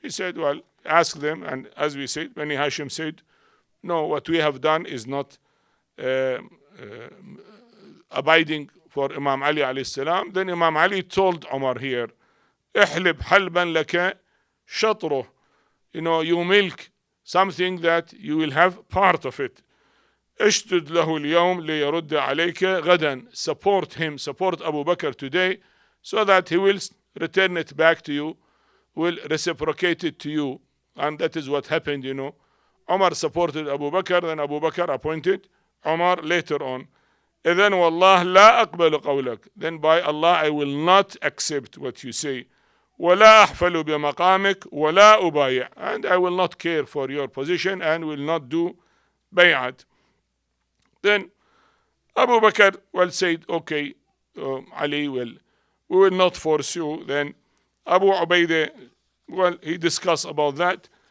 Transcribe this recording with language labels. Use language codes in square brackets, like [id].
[en] He said, well, ask them. And as we said, Bani Hashim said, no, what we have done is not abiding for Imam Ali alayhi salam. Then Imam Ali told Umar here, [ar] احلب حلبا لك شطره. [en] You milk something that you will have part of it. [ar] اشتد له اليوم ليرد عليك غدا. [en] Support him, support Abu Bakr today, so that he will return it back to you, will reciprocate it to you. And that is what happened. Umar supported Abu Bakr, then Abu Bakr appointed Umar later on. [ar] إذن والله لا أقبل قولك. [en] Then by Allah, I will not accept what you say. [ar] ولا أحفل بمقامك ولا أبايع. [en] And I will not care for your position and will not do bay'at. Then Abu Bakr said, okay, Ali, we will not force you. Then Abu Ubaidah, he discussed about that.